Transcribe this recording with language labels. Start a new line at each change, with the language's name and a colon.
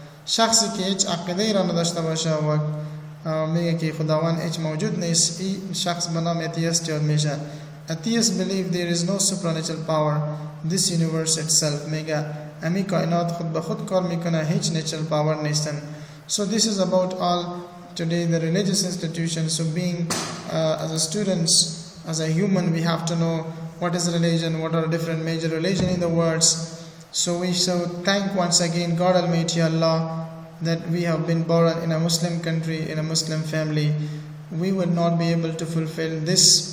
Persian: شخصی که هیچ عقیده‌ای را نداشته باشه و میگه که خداوند هیچ موجود نیست، این شخص به نام atheist یاد میشه.
English: Atheists believe there is no supernatural power. This universe itself
Persian: میگه امی کائنات خود به خود کار میکنه، هیچ natural power نیستن.
English: So this is about all today the religious institutions. So being as a students, as a human, we have to know what is religion, what are different major religion in the world. So we should thank once again God Almighty Allah that we have been born in a Muslim country, in a Muslim family. We would not be able to fulfill this